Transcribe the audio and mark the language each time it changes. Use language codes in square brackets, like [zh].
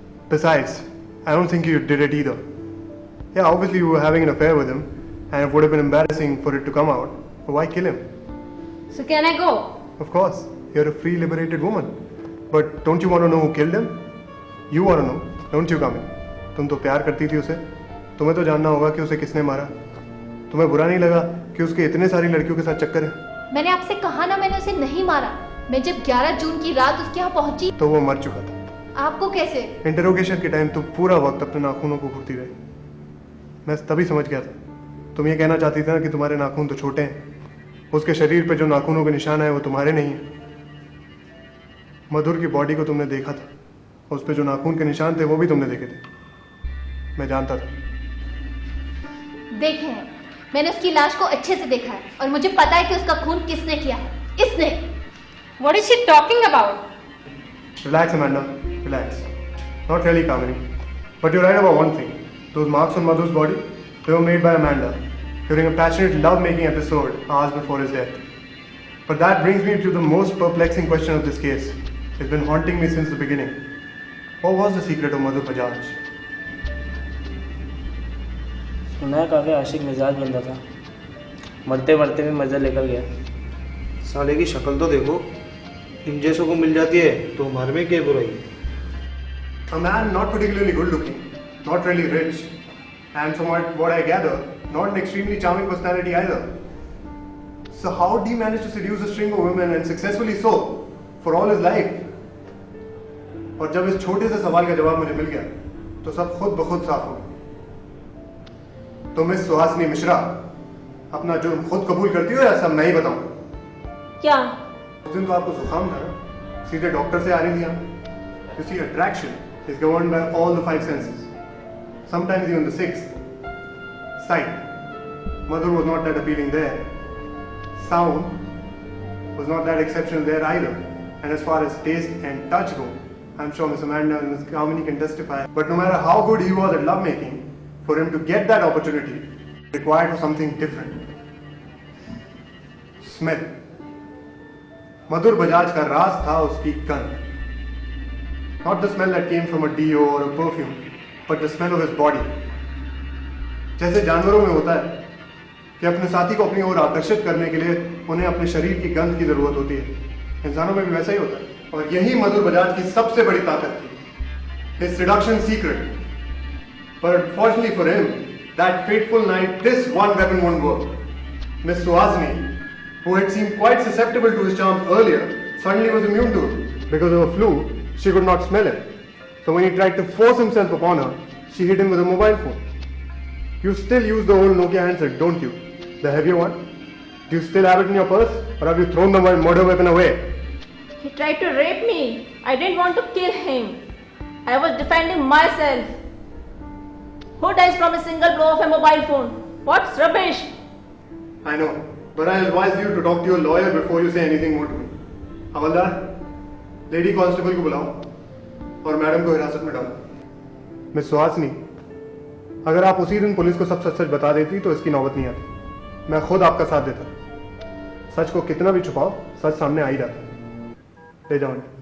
[en] Besides, I don't think you did it either. Yeah, obviously you were having an affair with him, and it would have been embarrassing for it to come out. But why kill him? So can I go? Of course, you're a free, liberated woman. But don't you want to know who killed him? You want to know, don't you, Kamini? [hi] तुम तो प्यार करती थी उसे, तुम्हें तो जानना होगा कि उसे किसने मारा। तुम्हें बुरा नहीं लगा कि उसके इतने सारी लड़कियों के साथ चक्कर है? मैंने आपसे कहा ना, मैंने उसे नहीं मारा। मैं जब 11 जून की रात उसके यहाँ पहुंची तो वो मर चुका था। आपको कैसे? इंटरोगेशन के टाइम तुम पूरा वक्त अपने नाखूनों को घूरती रही। मैं तभी समझ गया था तुम ये कहना चाहती थी ना कि तुम्हारे नाखून तो छोटे हैं, उसके शरीर पे जो नाखूनों के निशान है वो तुम्हारे नहीं है। मधुर की बॉडी को तुमने देखा था, उस पे जो नाखून के निशान थे वो भी तुमने देखे थे। मैं जानता था। देखे हैं, मैंने उसकी लाश को अच्छे से देखा है और मुझे पता है कि उसका खून किसने किया है। इसने। [en] What is she talking about? Relax, Amanda. Relax. Not really, Kamini. But you're right about one thing. Those marks on Madhur's body, they were made by Amanda during a passionate love-making episode hours before his death. But that brings me to the most perplexing question of this case. It's been haunting me since the beginning. What was the secret of Madhur Bajaj? [hi] सुना है काफ़ी आशिक मिजाज बंदा था, मरते मरते भी मज़ा लेकर गया। साले की शक्ल तो देखो, इन जैसों को मिल जाती है तो हमारे में क्या बुराई है? [en] A man not particularly good looking, not really rich, and from what I gather, not an extremely charming personality either. So how did he manage to seduce a string of women and successfully so for all his life? [hi] और जब इस छोटे से सवाल का जवाब मुझे मिल गया तो सब खुद ब खुद साफ हो गया। तो मिस सुहासिनी मिश्रा, अपना जुर्म खुद कबूल करती हो या सब मैं ही बताऊं? क्या? उस दिन तो आपको जुकाम था ना, सीधे डॉक्टर से आ रही थी आप। [en] You see, attraction is governed by all the 5 senses, sometimes even the 6th. Sight. Madhur was not that appealing there. Sound was not that exceptional there either. And as far as taste and touch go, I'm sure Miss Amanda and Miss Kamini can testify. But no matter how good he was at lovemaking, for him to get that opportunity, required for something different. Smell. [hi] मधुर बजाज का राज था उसकी गंध, [en] Not the smell that came from a deo or a perfume, but the smell of his body. [hi] जैसे जानवरों में होता है कि अपने साथी को अपनी ओर आकर्षित करने के लिए उन्हें अपने शरीर की गंध की जरूरत होती है, इंसानों में भी वैसा ही होता है। और यही मधुर बजाज की सबसे बड़ी ताकत थी, [en] his seduction secret. But unfortunately for him, that fateful night, this one weapon won't work. Miss Suhasini, who had seemed quite susceptible to his charms earlier, suddenly was immune to it. Because of a flu, she could not smell it. So when he tried to force himself upon her, she hit him with a mobile phone. You still use the old Nokia handset, don't you? The heavier one? Do you still have it in your purse? Or have you thrown the murder weapon away? He tried to rape me. I didn't want to kill him. I was defending myself. Who dies from a single blow of a mobile phone? What's rubbish? I know, but I advise you to talk to your lawyer before you say anything more to me. [hi] Havildar, lady constable को बुलाओ और madam को हिरासत में डालो। Miss Suhasini, अगर आप उसी दिन पुलिस को सब सच सच बता देती तो इसकी नौबत नहीं आती। मैं खुद आपका साथ देता। सच को कितना भी छुपाओ, सच सामने आ ही जाता। ले जाओ।